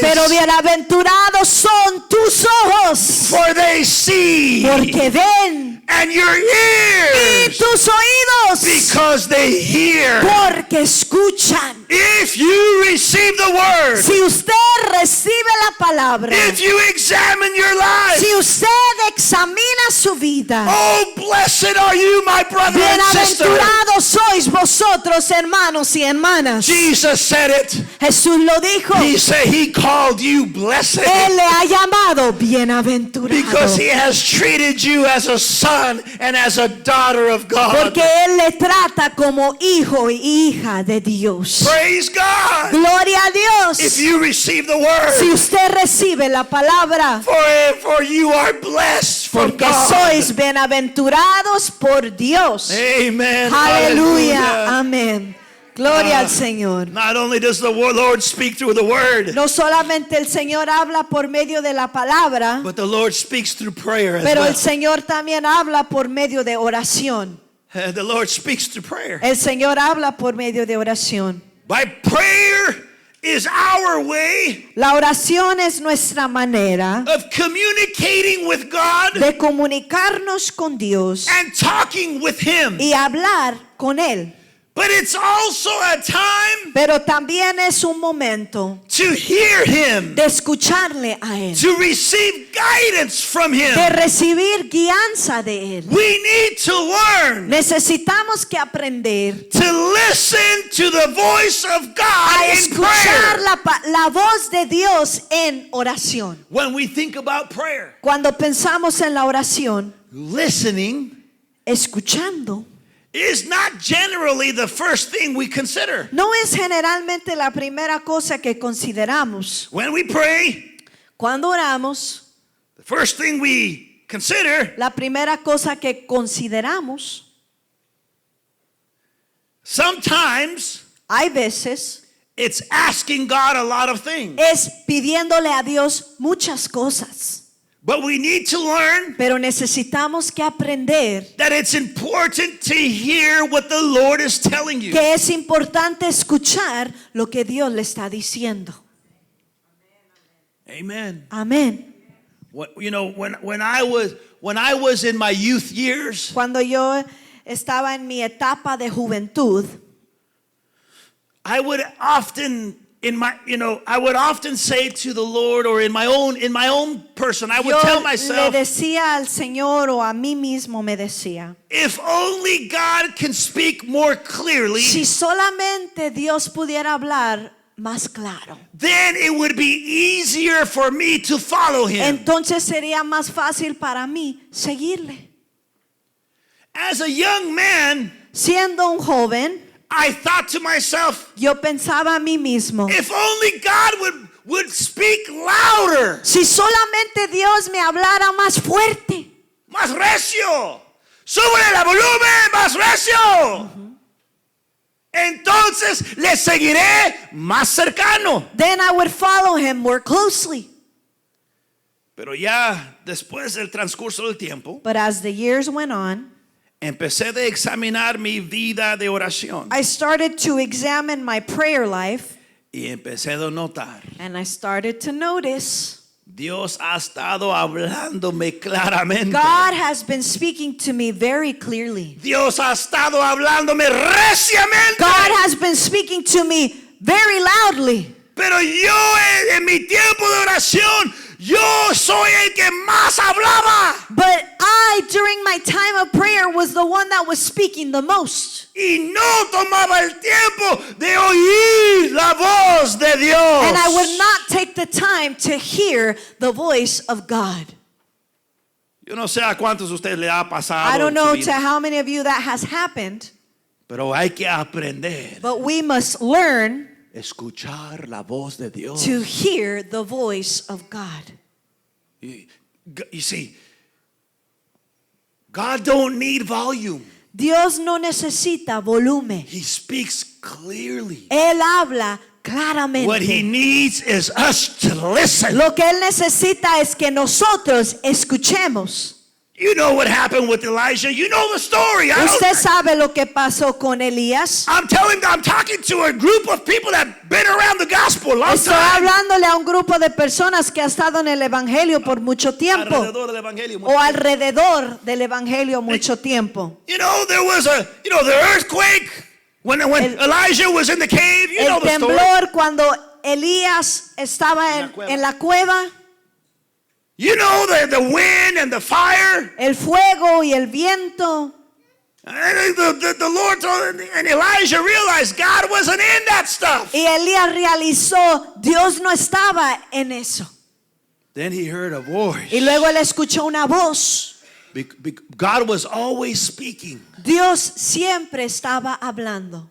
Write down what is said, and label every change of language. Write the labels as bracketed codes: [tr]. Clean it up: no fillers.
[es] pero bienaventurados son tus ojos, [en] for they see, [es] porque ven, [en] and your [es] y [en] ears, [es] tus oídos, [en] because they hear. [es] porque escuchan. [en] If you receive the word, [es] Si usted recibe la palabra, [en] if you examine your life, [es] si usted examina su vida, [en] oh, blessed are you, my brother and sister. [es] bienaventurados sois vosotros, hermanos y hermanas. [en] Jesus said it. [es] Jesús lo dijo. [en] He said he called you blessed [es] Él le ha llamado bienaventurado. [en] because he has treated you as a son and as a daughter of God. [es] Porque Él le trata como hijo y hija de Dios. [en] Praise God. [es] Gloria a Dios. [en] If you receive the [es] Si [en] word, [es] usted recibe la palabra, [en] for you are blessed from [es] porque [en] God. [es] sois bienaventurados por Dios. [en] Amen. [es] Aleluya. [en] Hallelujah. [es] Amén. Gloria al Señor. [en] Not only does the Lord speak through the word, [es] No solamente el Señor habla por medio de la palabra, [en] but the Lord speaks through prayer as [es] pero [en] well. [es] el Señor también habla por medio de oración. [en] The Lord speaks through prayer. [es] El Señor habla por medio de oración. [en] By prayer is our way [es] La oración es nuestra manera [en] of communicating with God [es] de comunicarnos con Dios [en] and talking with Him. [es] y hablar con Él. [en] But it's also a time [es] Pero también es un momento [en] to hear him, [es] de escucharle a Él, [en] to receive guidance from him. [es] de recibir guianza de Él. [en] We need to learn [es] Necesitamos que aprender [en] to listen to the voice of [es] a [en] God in [es] escuchar [en] prayer. [es] la voz de Dios en oración. [en] When we think about prayer, [es] Cuando pensamos en la oración, [en] listening [es] escuchando [en] is not generally the first thing we consider. [es] no es generalmente la primera cosa que consideramos. [en] When we pray, [es] Cuando oramos, [en] the first thing we consider, [es] la primera cosa que consideramos, [en] sometimes [es] hay veces, [en] it's asking God a lot of things. [es] es pidiéndole a Dios muchas cosas. [en] But we need to learn [es] Pero necesitamos que aprender [en] that it's important to hear what the Lord is telling you. [es] que es importante escuchar lo que Dios le está diciendo. [en] Amen. [es] Amén. [en] You know, when I was in my youth years, [es] Cuando yo estaba en mi etapa de juventud, [en] I would often say to the Lord, or in my own person, I would [es] yo le [en] myself, [es] decía al Señor o a mí mismo me decía, [en] if only God can speak more clearly, [es] si solamente Dios pudiera hablar más claro, [en] then it would be easier for me to follow him. [es] entonces sería más fácil para mí seguirle. [en] As a young man, [es] Siendo un joven, [en] I thought to myself, [es] yo pensaba a mí mismo, [en] if only God would speak louder, [es] si solamente Dios me hablara más fuerte, más recio, súbele el volumen, más recio. Entonces le seguiré más cercano. [en] then I would follow him more closely. [es] Pero ya después del transcurso del tiempo, [en] But as the years went on, [es] empecé a examinar mi vida de oración [en] I started to examine my prayer life, [es] y empecé a notar, [en] and I started to notice [es] Dios ha estado hablándome claramente. [en] God has been speaking to me very clearly. [es] Dios ha estado hablándome reciamente. [en] God has been speaking to me very loudly. [es] Pero yo en mi tiempo de oración, yo soy el que más hablaba. [en] But I, during my time of prayer, was the one that was speaking the most. [es] Y no tomaba el tiempo de oír la voz de Dios. [en] And I would not take the time to hear the voice of God. [es] Yo no sé a cuántos de ustedes le ha pasado. [en] I don't [es] en su [en] know [es] vida, [en] to how many of you that has happened, [es] pero hay que aprender [en] but we must learn [es] a escuchar la voz de Dios. [en] to hear the voice of God. You see, God don't need volume. [es] Dios no necesita volumen. [en] He speaks clearly. [es] Él habla [en] What he needs is us to listen. [es] Lo que Él necesita es que nosotros escuchemos. [en] You know what happened with Elijah. You know the story. [es] Usted sabe lo que pasó con Elías. [en] I'm talking to a group of people that have been around the gospel a long [es] Estoy [en] time. [es] hablándole a un grupo de personas que ha estado en el Evangelio por mucho tiempo. Alrededor del evangelio. O alrededor del Evangelio mucho tiempo. [en] You know, there was the earthquake when Elijah was in the cave. You know the story. [es] temblor cuando Elías estaba en la cueva. [en] You know the wind and the fire. [es] El fuego y el viento. [en] And the Lord told, and Elijah realized God wasn't in that stuff. [es] Y Elías realizó, Dios no estaba en eso. [en] Then he heard a voice. [es] Y luego él escuchó una voz. [en] God was always speaking. [es] Dios siempre estaba hablando.